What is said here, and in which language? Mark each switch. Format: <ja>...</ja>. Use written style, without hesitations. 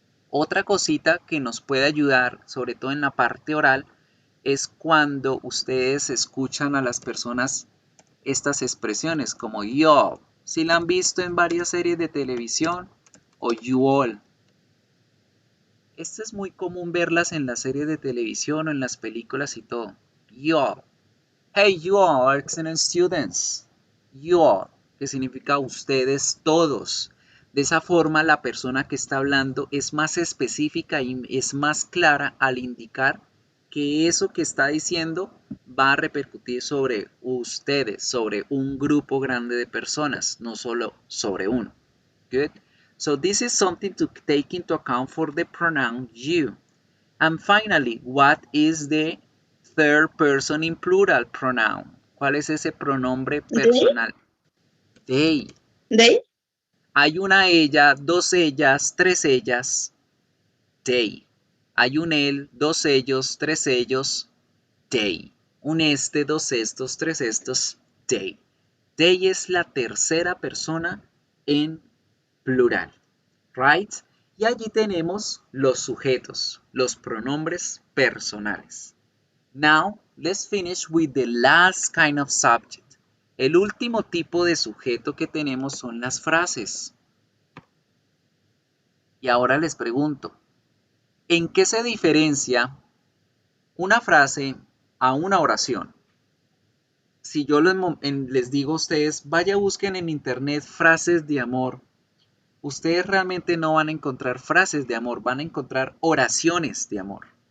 <es>Otra cosita que nos puede ayudar, sobre todo en la parte oral, es cuando ustedes escuchan a las personas estas expresiones como yo, si la han visto en varias series de televisión, o you all. Esto es muy común verlas en las series de televisión o en las películas y todo.</es> <en>You all. Hey, you all are excellent students.</en> <es>You all, que significa ustedes todos. De esa forma, la persona que está hablando es más específica y es más clara al indicar que eso que está diciendo va a repercutir sobre ustedes, sobre un grupo grande de personas, no solo sobre uno.</es> <en>Good. So this is something to take into account for the pronoun you. And finally, what is the third person in plural pronoun?</en> <es>¿Cuál es ese pronombre personal?</es> <en>They. ¿They?</en> <es>Hay una ella, dos ellas, tres ellas. They. Hay un él, dos ellos, tres ellos. They. Un este, dos estos, tres estos. They. They es la tercera persona en plural. Right? Y allí tenemos los sujetos, los pronombres personales.</es> <en>Now, let's finish with the last kind of subject.</en> <es>El último tipo de sujeto que tenemos son las frases. Y ahora les pregunto, ¿en qué se diferencia una frase a una oración? Si yo les digo a ustedes, vaya busquen en internet frases de amor, ustedes realmente no van a encontrar frases de amor, van a encontrar oraciones de amor.</es>